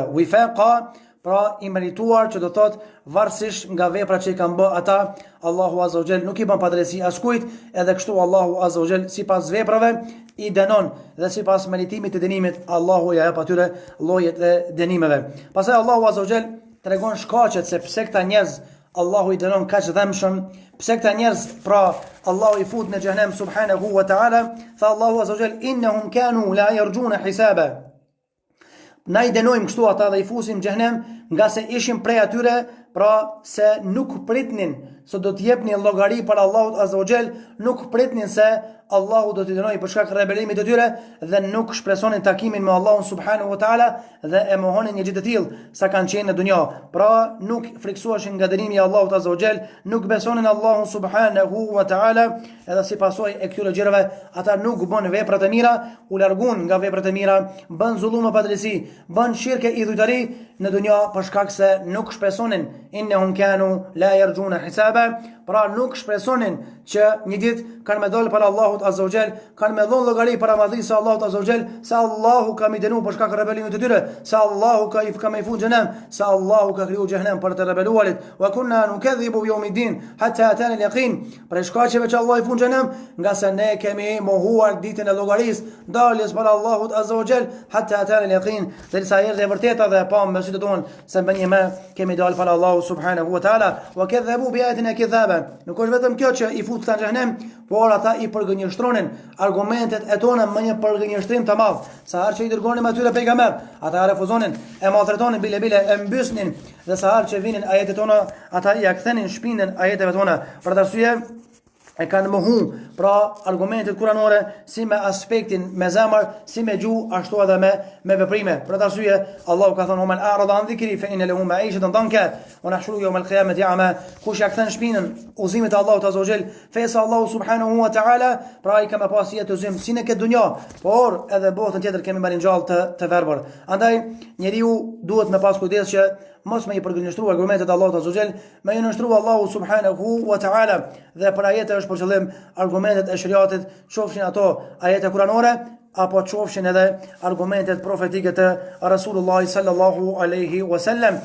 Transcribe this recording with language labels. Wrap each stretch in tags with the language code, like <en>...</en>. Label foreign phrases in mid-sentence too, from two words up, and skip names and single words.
<sq>Wifaqa, pra i merituar, që do thot varësisht nga veprat që i kanë bë ata, Allahu</sq> <ar>عز وجل</ar> <sq>nuk i bën padrejti askujt, edhe kështu Allahu</sq> <ar>عز وجل</ar> <sq>sipas veprave i dënon, dhe sipas meritimit të dënimit Allahu ja jep atyre llojet e dënimeve. Pastaj Allahu</sq> <ar>عز وجل</ar> <sq>tregon shkaqet se pse këta njerëz Allahu i dënon kaq dhëmshëm, pse këta njerëz pra Allahu i fut në xhenem</sq> <ar>سبحانه وتعالى. Tha الله عز وجل إنهم كانوا لا يرجون حسابا.</ar> <sq>Na i dënojmë kështu ata dhe i fusim xhenem, nga se ishin prej atyre pra se nuk pritnin se do të jepni llogari për Allahut</sq> <ar>عز وجل,</ar> <sq>nuk pritni se Allahu do t'i dënoj për shkak rebelimit të tyre dhe nuk shpresonin takimin me Allahun</sq> <ar>سبحانه وتعالى</ar> <sq>dhe e mohonin një gjë të tillë sa kanë qenë në dunja. Pra nuk friksuashin nga dënimi i Allahut</sq> <ar>عز وجل,</ar> <sq>nuk besonin Allahun</sq> <ar>سبحانه وتعالى,</ar> <sq>edhe si pasojë e këtyre gjërave ata nuk bën vepra të mira, u largun nga veprat e mira, bën zullume pa drejtësi, bën shirke idhujtari në dunja për shkak se nuk shpresonin</sq> <ar>إنهم كانوا لا يرجون حسابا,</ar> <sq>pra nuk shpresonin që një ditë kanë me dalë para Allahut</sq> <ar>عز وجل,</ar> <sq>kanë me dhënë llogari para madhrisë së Allahut</sq> <ar>عز وجل,</ar> <sq>se Allahu ka më dënuar për shkak të rebelimit të tyre, se Allahu ka më fut xhenem, se Allahu ka kriju xhenem për të rebeluarit,</sq> <ar>وكنا نكذب بيوم الدين حتى أتانا اليقين.</ar> <sq>Për shkaqeve që Allah i fut xhenem, nga se ne kemi mohuar ditën e llogarisë, daljes para Allahut</sq> <ar>عز وجل, حتى أتانا اليقين,</ar> <sq>derisa erdhi e vërteta dhe pa me sytë tonë se më kemi dalë para Allahut</sq> <ar>سبحانه وتعالى, وكذبوا بآياتنا كذابا.</ar> <sq>Nuk është vetëm kjo që i fut në xhenem, por ata i përgënjështronin argumentet e tona me një përgënjështrim të madh. Sa herë që i dërgonin atyre pejgamber, ata refuzonin, e maltretonin bile e mbysnin, dhe sa herë që vinin ajetet tona, ata i kthenin shpinën ajeteve tona. Për të arsye e kanë mohu pra argumentet kuranore si me aspektin me zemër, si me gjuhë, ashtu edhe me veprime. Për atë arsye Allahu ka thënë:</sq> <ar>"من أعرض عن ذكري فإن له معيشة ضنكا ونحشره يوم القيامة أعمى."</ar> <sq>Kush ja kthen shpinën udhëzimit të Allahut</sq> <ar>عز وجل,</ar> <sq>fesa Allahu</sq> <ar>سبحانه وتعالى,</ar> <sq>pra ai ka më pas jetë udhëzim si në këtë dunjë, por edhe botën tjetër kemi marrë gjallë të verbër. Andaj njeriu duhet me pas kujdes që mos me i përgënjështru argumentet e Allahut</sq> <ar>عز وجل,</ar> <sq>me i nështru Allahu</sq> <ar>سبحانه وتعالى,</ar> <sq>dhe për ajete është për qëllim argumentet e shariatit, qofshin ato ajete kuranore apo qofshin edhe argumentet profetike të</sq> <ar>رسول الله صلى الله عليه وسلم.</ar>